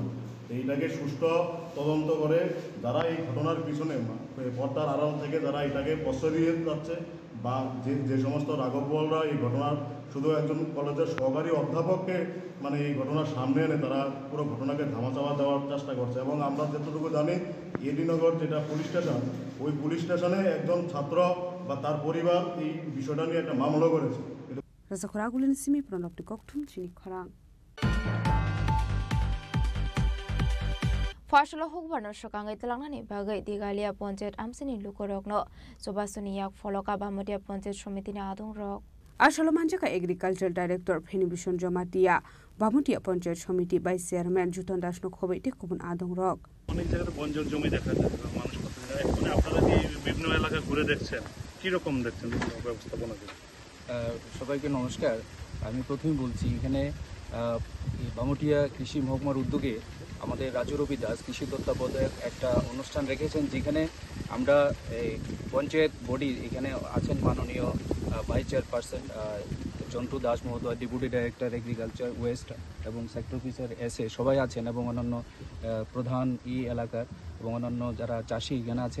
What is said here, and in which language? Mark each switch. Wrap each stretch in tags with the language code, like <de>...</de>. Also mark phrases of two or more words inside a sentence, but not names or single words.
<bn>এইটাকে সুষ্ঠু তদন্ত করে যারা এই ঘটনার পিছনে পর্দার আড়াল থেকে যারা এটাকে প্রশ্রয় দিয়ে যাচ্ছে বা যে সমস্ত রাঘববলরা এই ঘটনার শুধু একজন কলেজের সহকারী অধ্যাপককে মানে এই ঘটনার সামনে এনে তারা পুরো ঘটনাকে ধামাচাপা দেওয়ার চেষ্টা করছে। এবং আমরা যতটুকু জানি এডিনগর যেটা পুলিশ স্টেশন, ওই পুলিশ স্টেশনে একজন ছাত্র বা তার পরিবার এই বিষয়টা নিয়ে একটা মামলা করেছে।</bn> <trp>রাজাখরাগুলিন সিমি প্রণবটি ককথুম চিনি খরাং फाशल हुकबारनो सकांगै तलांनानि बागै दिगालिया पंचायत आमसिनि लुकरकनो जबासुनि याक फलका बामटिया पंचायत समितिनि आदंरक आशल मानजाका</trp> <en>agriculture director</en> <trp>फेनिबिशन जमातिया बामटिया पंचायत समिति</trp> <en>vice chairman</en> <trp>जुतन दासनो खबैते कुबुन आदंरक</trp> <bn>অনেক জায়গায় বঞ্জর জমি দেখা যায়, মানুষ কত এখন আপনারা কি বিভিন্ন এলাকা ঘুরে দেখছেন, কি রকম দেখছেন ব্যবস্থাপনা? সবাইকে নমস্কার। আমি প্রথমেই বলছি এখানে বামুটিয়া কৃষি মহকুমার উদ্যোগে আমাদের রাজু রবি দাস কৃষি তত্ত্বাবধায়ক একটা অনুষ্ঠান রেখেছেন, যেখানে আমরা পঞ্চায়েত বডি এখানে আছেন মাননীয়</bn> <en>vice chairperson</en> <bn>জন্টু দাস মহোদয়,</bn> <en>deputy director agriculture west</en> <bn>এবং</bn> <en>sector officer</en> <bn>এসএ সবাই আছেন, এবং অন্যান্য প্রধান এলাকার এবং অন্যান্য যারা চাষি এখানে আছেন।</bn>